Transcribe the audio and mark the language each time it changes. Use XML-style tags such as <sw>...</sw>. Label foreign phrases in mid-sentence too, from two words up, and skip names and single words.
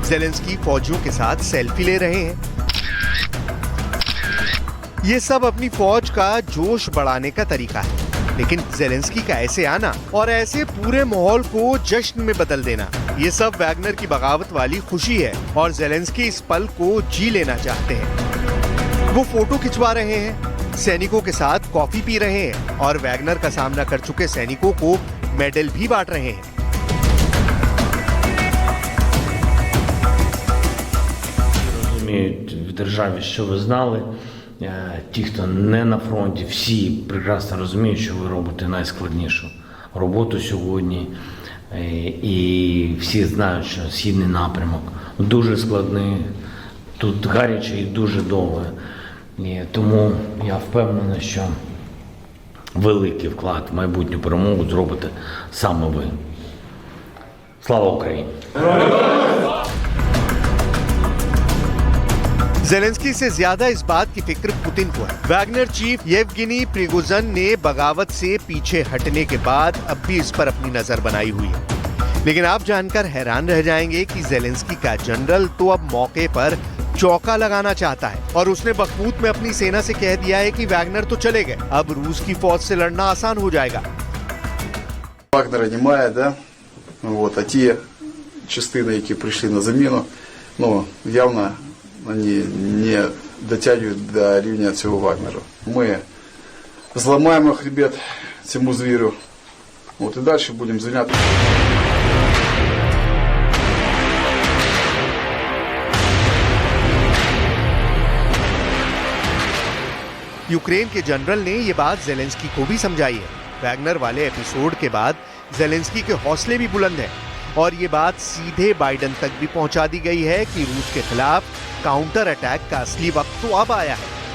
<hi>जेलेंस्की फौजियों के साथ सेल्फी ले रहे हैं। ये सब अपनी फौज का जोश बढ़ाने का तरीका है, लेकिन जेलेंस्की का ऐसे आना और ऐसे पूरे माहौल को जश्न में बदल देना, ये सब वैगनर की बगावत वाली खुशी है और जेलेंस्की इस पल को जी लेना चाहते हैं। वो फोटो खिंचवा रहे हैं, सैनिकों के साथ कॉफी पी रहे हैं और वैगनर का सामना कर चुके सैनिकों को मेडल भी बांट रहे हैं।</hi> <uk>В державі, що ви знали, ті, хто не на фронті, всі прекрасно розуміють, що ви робите найскладнішу роботу сьогодні. І всі знають, що східний напрямок дуже складний, тут гаряче і дуже довго. І тому я впевнений, що великий вклад в майбутню перемогу зробите саме ви. Слава Україні!</uk> <hi>जेलेंस्की से ज्यादा इस बात की फिक्र पुतिन को है। वैगनर चीफ येवगेनी प्रिगोजिन ने बगावत से पीछे हटने के बाद अब भी इस पर अपनी नजर बनाई हुई है, लेकिन आप जानकर हैरान रह जाएंगे कि जेलेंस्की का जनरल तो अब मौके पर चौका लगाना चाहता है और उसने बखमूत में अपनी सेना से कह दिया है कि वैगनर तो चले गए, अब रूस की फौज से लड़ना आसान हो जाएगा।</hi> <uk>Вагнера немає, да? Вот, а ті частини, які прийшли на заміну, ну, явно</uk> <ru>они не дотягивают до</ru> <uk>рівня цього Вагнера. Ми зламаємо хребет цьому звіру. Вот, і далі будемо зайнятися.</uk> <hi>यूक्रेन के जनरल ने ये बात जेलेंस्की को भी समझाई है। वैगनर वाले एपिसोड के बाद जेलेंस्की के हौसले भी बुलंद हैं और ये बात सीधे बाइडेन तक भी पहुंचा दी गई है कि रूस के खिलाफ</hi> <en>counter attack</en> <hi>का असली वक्त तो अब आया है।</hi>